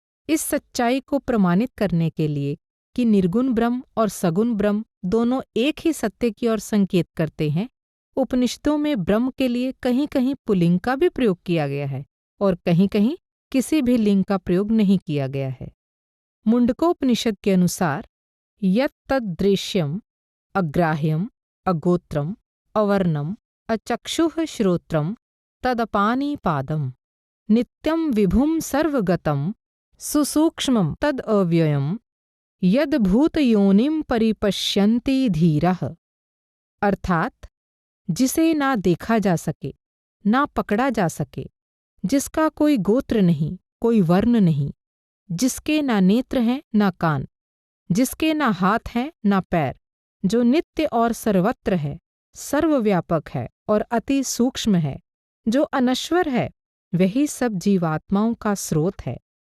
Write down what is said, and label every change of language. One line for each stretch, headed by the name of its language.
Hindi: इस सच्चाई को प्रमाणित करने के लिए कि निर्गुण ब्रह्म और सगुण ब्रह्म दोनों एक ही सत्य की ओर संकेत करते हैं, उपनिषदों में ब्रह्म के लिए कहीं कहीं पुल्लिंग का भी प्रयोग किया गया है और कहीं कहीं किसी भी लिंग का प्रयोग नहीं किया गया है।
Sanskrit: मुंडकोपनिषद के अनुसार यत् तद्दृश्यम् अग्राह्यम् अगोत्रम् अवर्णम् अचक्षुः श्रोत्रम् तदपानिपादम् नित्यं विभुं सर्वगतं सुसूक्ष्मं तदव्ययम् यद्भूतयोनिं परिपश्यन्ति धीरः।
Hindi: अर्थात जिसे ना देखा जा सके, ना पकड़ा जा सके, जिसका कोई गोत्र नहीं, कोई वर्ण नहीं, जिसके ना नेत्र हैं ना कान, जिसके ना हाथ हैं ना पैर, जो नित्य और सर्वत्र है, सर्वव्यापक है और अति सूक्ष्म है, जो अनश्वर है, वही सब जीवात्माओं का स्रोत है।